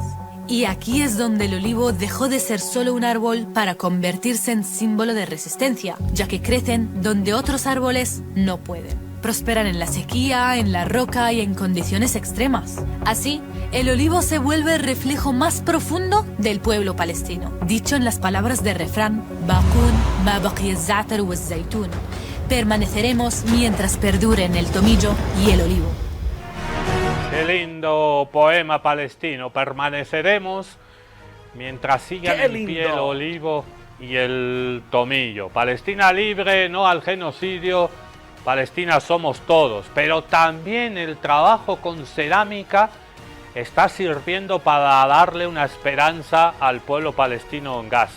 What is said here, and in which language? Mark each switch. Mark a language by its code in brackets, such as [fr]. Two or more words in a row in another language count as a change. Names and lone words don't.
[es] Y aquí es donde el olivo dejó de ser solo un árbol para convertirse en símbolo de resistencia, ya que crecen donde otros árboles no pueden. Prosperan en la sequía, en la roca y en condiciones extremas. Así, el olivo se vuelve el reflejo más profundo del pueblo palestino. Dicho en las palabras del refrán, [ar] باقون ما بقي الزعتر والزيتون. [es] Permaneceremos mientras perduren el tomillo y el olivo. Qué lindo poema palestino. Permaneceremos mientras sigan en pie el olivo y el tomillo. Palestina libre, no al genocidio. Palestina somos todos, pero también el trabajo con cerámica está sirviendo para darle una esperanza al pueblo palestino en Gaza.